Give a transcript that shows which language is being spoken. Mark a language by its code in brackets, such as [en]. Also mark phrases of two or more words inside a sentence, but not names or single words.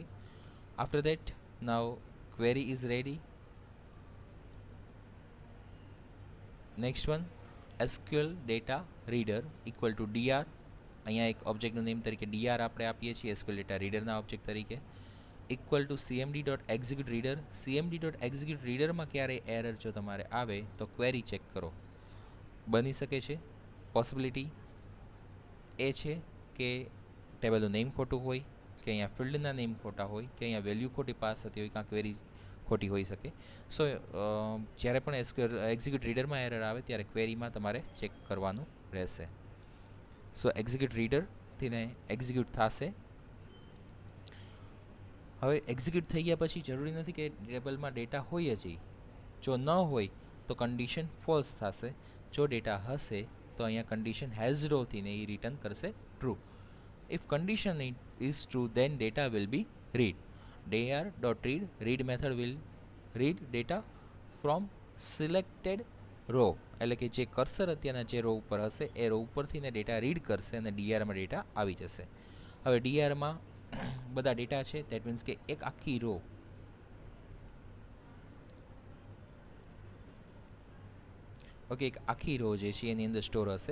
[en] after that now query is ready. next one, SQL data reader equal to DR. [gu] અહીંયા એક ઓબ્જેક્ટનું નેમ તરીકે DR આપણે આપીએ છીએ SQL [en] data readerના [gu] ઓબ્જેક્ટ તરીકે. [en] equal to cmd.execute reader. [gu] cmd.execute readerમાં ક્યારે એરર જો તમારે આવે તો ક્વેરી ચેક કરો. બની શકે છે, પોસિબિલિટી એ છે કે ટેબલનું નેમ ખોટું હોય, કે અહીંયા ફિલ્ડના નેમ ખોટા હોય, કે અહીંયા વેલ્યુ ખોટી પાસ થતી હોય, કાં ક્વેરી ખોટી હોઈ શકે. સો જ્યારે પણ [en] execute readerમાં [gu] એરર આવે ત્યારે ક્વેરીમાં તમારે ચેક કરવાનું રહેશે. સો [en] execute readerથી [gu] એક્ઝિક્યુટ થશે. હવે એક્ઝિક્યુટ થઈ ગયા પછી જરૂરી નથી કે ટેબલમાં ડેટા હોય જ. જો ન હોય તો [en] condition false [gu] થશે. જો ડેટા હશે તો અહીંયા [en] condition has row [gu] થઈને એ રિટર્ન કરશે ટ્રુ. [en] if condition is true then data will be read. dir.read, read method will read data from selected row, [gu] એટલે કે જે કર્સર અત્યારના જે રો ઉપર હશે એ રો ઉપરથી ને [en] data read [gu] કરશે અને ડીઆરમાં ડેટા આવી જશે. હવે ડીઆરમાં બધા ડેટા છે, [en] that means [gu] કે એક આખી રો, ઓકે, એક આખી રો જે છે એની અંદર સ્ટોર હશે.